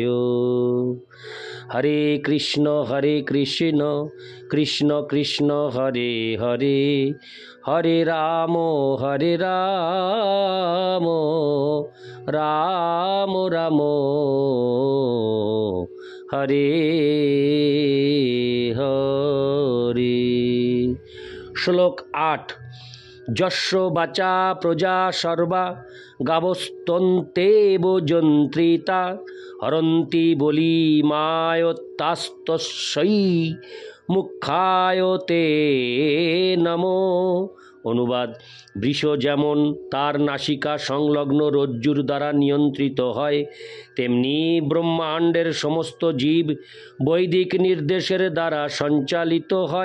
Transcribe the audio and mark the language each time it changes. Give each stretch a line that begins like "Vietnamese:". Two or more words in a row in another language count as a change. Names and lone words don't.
Sanskrit: হরে কৃষ্ণ কৃষ্ণ কৃষ্ণ হরে হরে, হরে রাম রাম রাম হরে হরে।
Bangla: শ্লোক 8।
Sanskrit: যস্য বাচা প্রজা সর্বা গাবস্তন্তেব যন্ত্রিতা হরন্তি বলি মায়ত্তাস্তস্যৈ মুখায়তে নমো।
Bangla: অনুবাদ: বৃষ যেমন তার নাসিকা সংলগ্ন রজ্জুর দ্বারা নিয়ন্ত্রিত হয়, তেমনি ব্রহ্মাণ্ডের সমস্ত জীব বৈদিক নির্দেশের দ্বারা সঞ্চালিত হয়।